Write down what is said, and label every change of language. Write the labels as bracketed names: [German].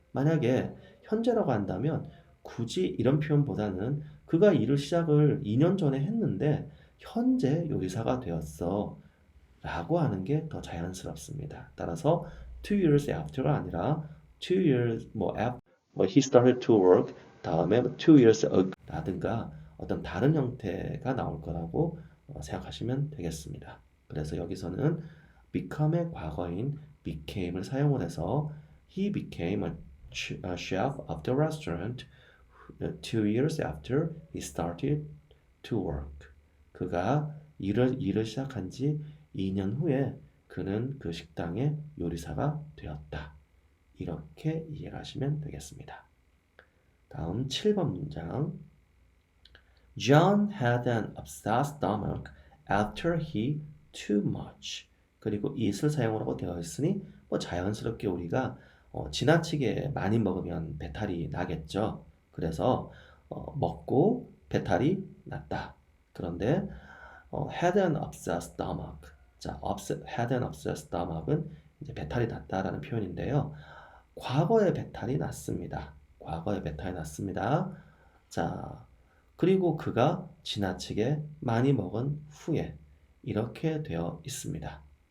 [Korean] 만약에 현재라고 한다면 굳이 이런 표현보다는 그가 일을 시작을 2년 전에 했는데 현재 요리사가 되었어 라고 하는 게 더 자연스럽습니다. 따라서 2 years after가 아니라 2 years 뭐 [English] he started to work [Korean] 다음에 2 years ago 라든가 어떤 다른 형태가 나올 거라고 생각하시면 되겠습니다. 그래서 여기서는 become의 과거인 became을 사용을 해서 [English] he became a chef of the restaurant 2 years after he started to work. [Korean] 그가 일을 시작한 지 2년 후에 그는 그 식당의 요리사가 되었다. 이렇게 이해를 하시면 되겠습니다. 다음 7번 문장. [English] John had an upset stomach after he too much. [Korean] 그리고 it을 사용하라고 되어 있으니 자연스럽게 우리가 지나치게 많이 먹으면 배탈이 나겠죠. 그래서 먹고 배탈이 났다. 그런데 [English] had an upset stomach. [Korean] 자, had an upset stomach은 이제 배탈이 났다라는 표현인데요. 과거에 배탈이 났습니다. 과거에 배탈이 났습니다. 자, 그리고 그가 지나치게 많이 먹은 후에 이렇게 되어 있습니다.